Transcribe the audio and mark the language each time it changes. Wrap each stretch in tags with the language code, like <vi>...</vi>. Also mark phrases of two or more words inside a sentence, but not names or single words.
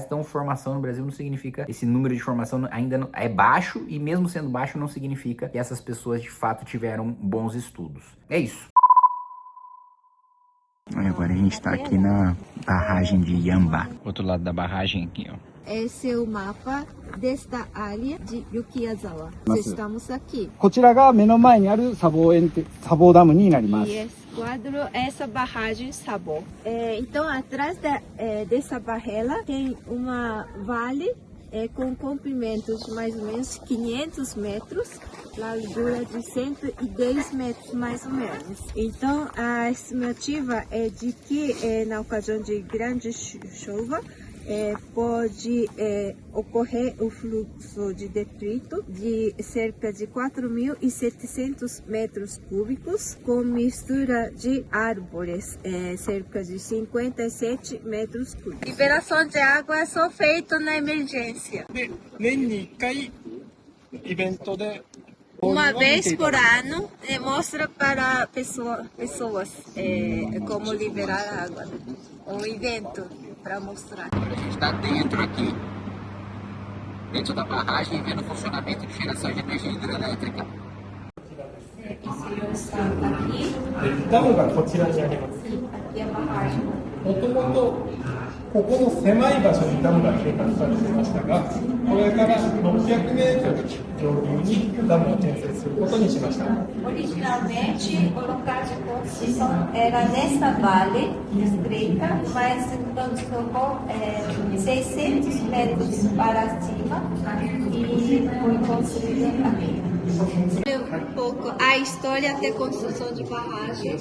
<pt>Então formação no Brasil não significa, esse número de formação ainda não, é baixo, e mesmo sendo baixo não significa que essas pessoas de fato tiveram bons estudos. É isso. Agora a gente tá aqui na barragem de Yamba. Outro lado da barragem aqui, ó. Esse é o mapa desta área de Yukiyazawa. Estamos aqui.</pt> <ja>こちらが目の前にある砂防ダムになります。</ja> <pt>E esse quadro é essa barragem Sabo. Então, atrás dessa barreira tem uma vale com comprimento de mais ou menos 500 metros, largura de 110 metros mais ou menos. Então, a estimativa é de que na ocasião de grande chuva, pode ocorrer o fluxo de detrito de cerca de 4.700 metros cúbicos, com mistura de árvores, cerca de 57 metros cúbicos. Liberação de água é só feita na emergência.</pt> <ja>で、年に1回イベントで</ja> <pt>Uma vez por ano, mostra para pessoas como liberar água. Um evento para mostrar. A gente está dentro aqui, dentro da barragem, vendo o funcionamento de geração de energia hidrelétrica.</pt> <ja>ダムがこちらにあります。</ja> <pt>Aqui é a barragem.</pt> <ja>もともとここの狭い場所にダムが計画されていましたが、これから600メートル上流にダムを建設することにしました。</ja> <pt>Originalmente, o local de construção era nesta vale estreita, mas quando tocou 600 metros para cima e foi construído aqui. Um pouco a história da construção de barragens.</pt>